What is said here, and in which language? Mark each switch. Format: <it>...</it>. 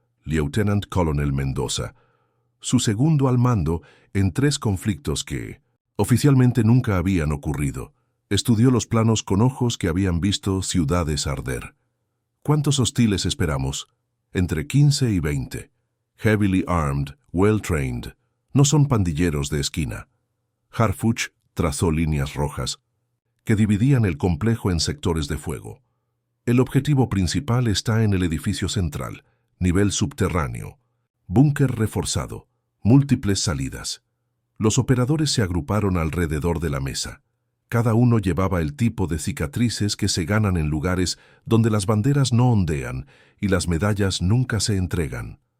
<es>Lieutenant Colonel Mendoza, su segundo al mando en 3 conflictos que, oficialmente, nunca habían ocurrido. Estudió los planos con ojos que habían visto ciudades arder. ¿Cuántos hostiles esperamos? Entre 15 y 20.</es> <en>Heavily armed, well trained.</en> <es>No son pandilleros de esquina. Harfuch trazó líneas rojas que dividían el complejo en sectores de fuego. El objetivo principal está en el edificio central, nivel subterráneo, búnker reforzado, múltiples salidas. Los operadores se agruparon alrededor de la mesa. Cada uno llevaba el tipo de cicatrices que se ganan en lugares donde las banderas no ondean y las medallas nunca se entregan.</es>